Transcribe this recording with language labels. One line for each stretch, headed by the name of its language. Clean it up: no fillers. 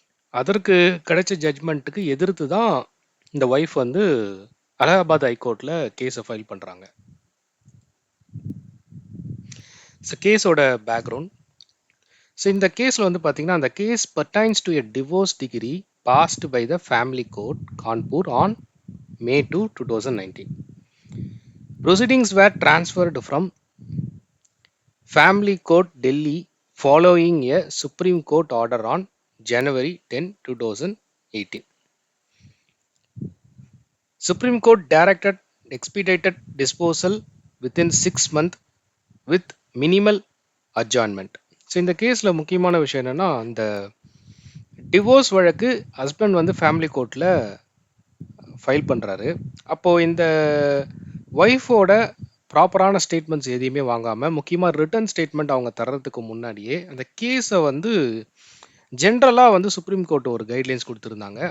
Tamil: அதற்கு கிடைச்ச ஜட்ஜ்மெண்ட்டுக்கு எதிர்த்து தான் இந்த ஒய்ஃப் அலகாபாத் ஹைகோர்ட்டில் கேஸை ஃபைல் பண்ணுறாங்க. ஸோ கேஸோட பேக்ரவுண்ட். ஸோ இந்த கேஸில் பார்த்தீங்கன்னா, அந்த case
English: Pertains to a divorce decree passed by the family court Kanpur on May 2, 2019. Proceedings were transferred from Family Court Delhi following a Supreme Court order on January 10, 2018. Supreme Court directed expedited disposal within 6 months with minimal adjournment.
Tamil: So இந்த கேஸில் முக்கியமான விஷயம் என்னென்னா, இந்த divorce வழக்கு husband family கோர்ட்டில் file பண்ணுறாரு. அப்போது இந்த ஒய்ஃபோட ப்ராப்பரான ஸ்டேட்மெண்ட்ஸ் எதையுமே வாங்காமல், முக்கியமாக ரிட்டன் ஸ்டேட்மெண்ட் அவங்க தர்றதுக்கு முன்னாடியே அந்த கேஸை ஜென்ரலாக சுப்ரீம் கோர்ட் ஒரு கைட்லைன்ஸ் கொடுத்துருந்தாங்க.